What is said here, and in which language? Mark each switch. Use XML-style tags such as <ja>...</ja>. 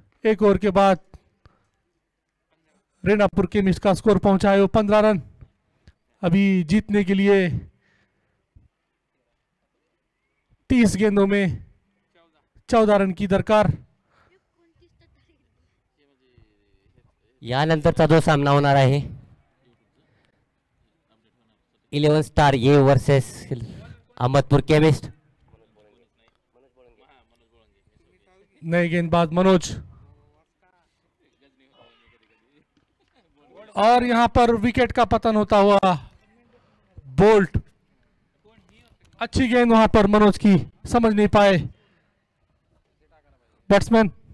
<hi>एक ओवर के बाद रेनापुर केमिस्ट का स्कोर पहुंचा है 15 रन। अभी जीतने के लिए 30 गेंदों में 14 रन की दरकार।</hi> <mr>यानंतरचा जो सामना होणार आहे 11 स्टार ये वर्सेस अहमदपूर केमिस्ट।</mr> <hi>नए गेंदबाज मनोज, और यहां पर विकेट का पतन होता हुआ बोल्ट। अच्छी गेंद वहां पर मनोज की, समझ नहीं पाए बैट्समैन।</hi>